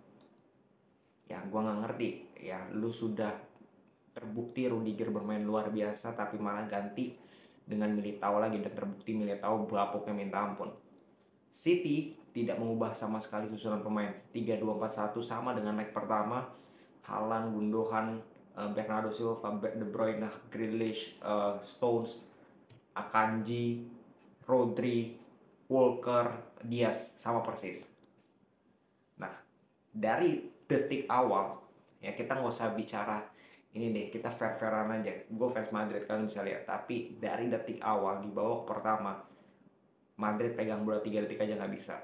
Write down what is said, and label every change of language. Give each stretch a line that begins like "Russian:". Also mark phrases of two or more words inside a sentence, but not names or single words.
Indonesian: Ya, gue nggak ngerti. Ya, lu sudah terbukti Rudiger bermain luar biasa, tapi malah ganti dengan Militao lagi, dan terbukti Militao bapuknya minta ampun. City tidak mengubah sama sekali susunan pemain. 3-2-4-1 sama dengan leg pertama. Haaland, Gundogan, Bernardo Silva, De Bruyne, Grealish, Stones, Akanji, Rodri, Walker, Diaz sama persis. Nah, dari detik awal, ya kita nggak usah bicara ini deh, kita fair-fairan aja. Gue fans Madrid, kalian bisa lihat. Tapi dari detik awal di babak pertama, Madrid pegang bola 3 detik aja nggak bisa.